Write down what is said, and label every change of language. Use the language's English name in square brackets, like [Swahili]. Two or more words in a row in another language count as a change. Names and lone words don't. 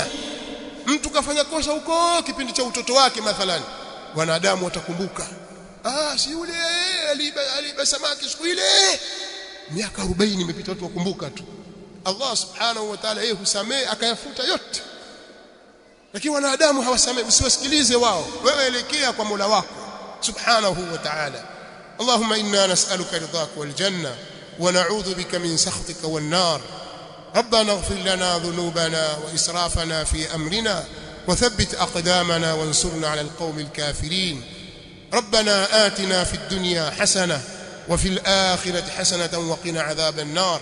[Swahili] Mtu kafanya kosa huko kipindi cha utoto wake mathalan, wanadamu watakumbuka, si yule aliiba samaki siku ile, miaka 40 imepita, watu wakumbuka tu. [Arabic] الله سبحانه وتعالى [Swahili] yeye husamehe akayafuta yote, lakini wanadamu hawasamehi. Usiwasikilize wao, wewe elekea kwa Mola wako [Arabic] سبحانه وتعالى. اللهم إنا نسألك رضاك والجنة ونعوذ بك من سخطك والنار. ربنا اغفر لنا ذنوبنا وإسرافنا في أمرنا وثبت أقدامنا وانصرنا على القوم الكافرين. ربنا آتنا في الدنيا حسنة وفي الآخرة حسنة وقنا عذاب النار.